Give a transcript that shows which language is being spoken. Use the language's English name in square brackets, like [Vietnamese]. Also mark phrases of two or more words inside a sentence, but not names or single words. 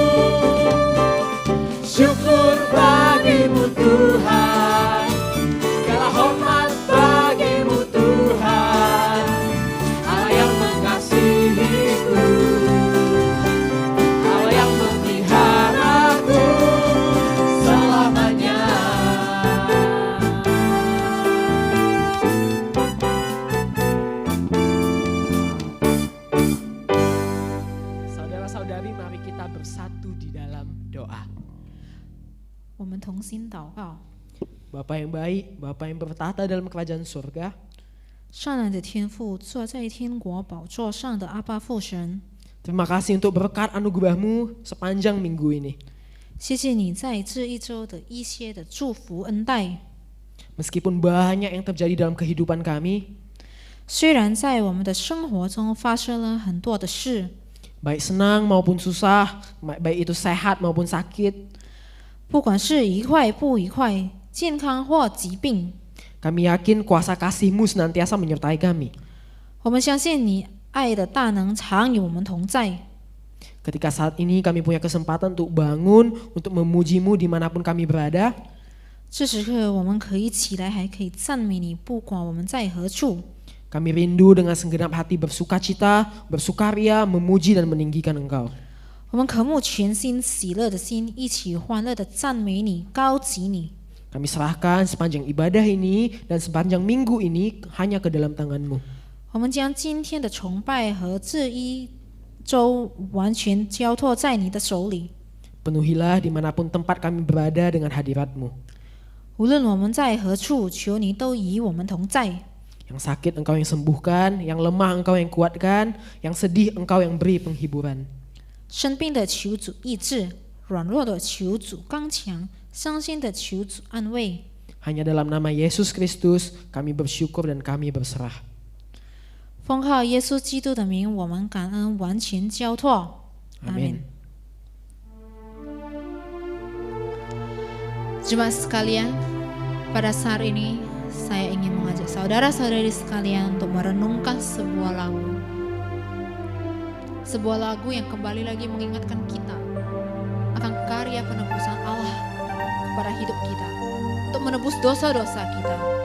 [Indonesian] Syukur bagimu Tuhan, segala hormat bagimu Tuhan, Allah yang mengasihiku, Allah yang memeliharaku selamanya. Saudara-saudari, mari kita bersatu di dalam doa. [Chinese] 我们同心祷告。 [Indonesian] Bapa yang baik, Bapa yang bertata dalam kerajaan surga, [Chinese] 善良的天父，坐在天国宝座上的阿爸父神， [Indonesian] terima kasih untuk berkat anugerah-Mu sepanjang minggu ini. [Chinese] 谢谢你在这一周的一些的祝福恩待。 [Indonesian] Meskipun banyak yang terjadi dalam kehidupan kami, [Chinese] 虽然在我们的生活中发生了很多的事， [Indonesian] baik senang maupun susah, baik itu sehat maupun sakit, [Chinese] 不管是愉快不愉快，健康或疾病， [Indonesian] kami yakin kuasa kasih-Mu senantiasa menyertai kami. [Chinese] 我们相信你爱的大能常与我们同在。 [Indonesian] Ketika saat ini kami punya kesempatan untuk bangun, untuk memuji-Mu dimanapun kami berada, [Chinese] 这时刻我们可以起来，还可以赞美你，不管我们在何处。 [Indonesian] kami rindu dengan segenap hati bersukacita, bersukaria, memuji dan meninggikan Engkau. [Chinese] 我们渴慕全心喜乐的心，一起欢乐的赞美你，高举你。 [Indonesian] Kami serahkan sepanjang ibadah ini dan sepanjang minggu ini hanya ke dalam tangan-Mu. [Chinese] 我们将今天的崇拜和这一周完全交托在你的手里。 [Indonesian] Penuhilah dimanapun tempat kami berada dengan hadirat-Mu. [Chinese] 无论我们在何处，求你都与我们同在。 [Indonesian] Yang sakit Engkau yang sembuhkan, yang lemah Engkau yang kuatkan, yang sedih Engkau yang beri penghiburan. [Chinese] 生病的求主医治，软弱的求主刚强，伤心的求主安慰。 [Indonesian] Hanya dalam nama Yesus Kristus kami bersyukur dan kami berserah. [Chinese] 奉靠耶稣基督的名，我们感恩，完全交托。阿 [Indonesian] Amin. 门。Jemaat sekalian, pada saat ini saya ingin mengajak saudara-saudari sekalian untuk merenungkan sebuah lagu. Sebuah lagu yang kembali lagi mengingatkan kita akan karya penebusan Allah kepada hidup kita, untuk menebus dosa-dosa kita.